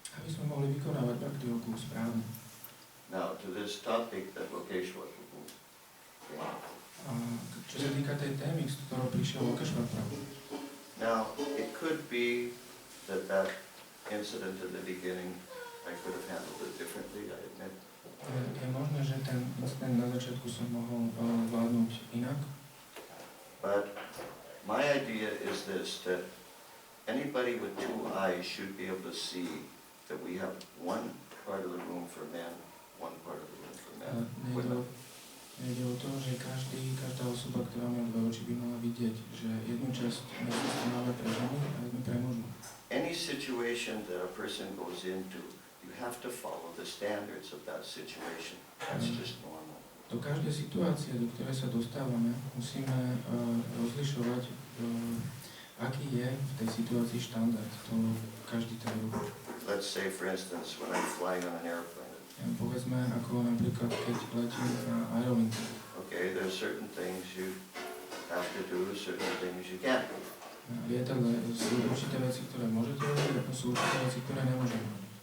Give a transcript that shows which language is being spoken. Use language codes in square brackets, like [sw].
[sk] Aby sme mohli vykonávať bhakti yogu správne. [en] Now, to this topic that Lokeshwar Prabhu came up. [sk] A čo sa týka tej témy, z ktorou prišiel Lokeshwar Prabhu. [en] Now, it could be that incident in the beginning, I could have handled it differently, I admit. [sk] Je možné, že ten incident na začiatku som mohol zvládnuť inak. [en] But my idea is this, that anybody with two eyes should be able to see that we have one part of the room for men, one part of the room for women. [sk] Nejde o to, že každá osoba, ktorá má dve oči, by mala vidieť, že jednu časť miestnosti máme pre ženy a jednu pre mužov. [en] Any situation that a person goes into, you have to follow the standards of that situation. That's just normal. [sk] Do každej situácie, do ktorej sa dostávame, musíme rozlišovať, aký je v tej situácii štandard. To každý ten robí. [en] Let's say, for instance, when I'm flying on an airplane. [sk] Povedzme, ako napríklad, keď letím na aerolinke. [en] Okay, there's certain things you have to do, certain things you can't do. [sk] Lietadle sú určité veci, ktoré môžete robiť, a sú určité veci, ktoré nemôžete robiť.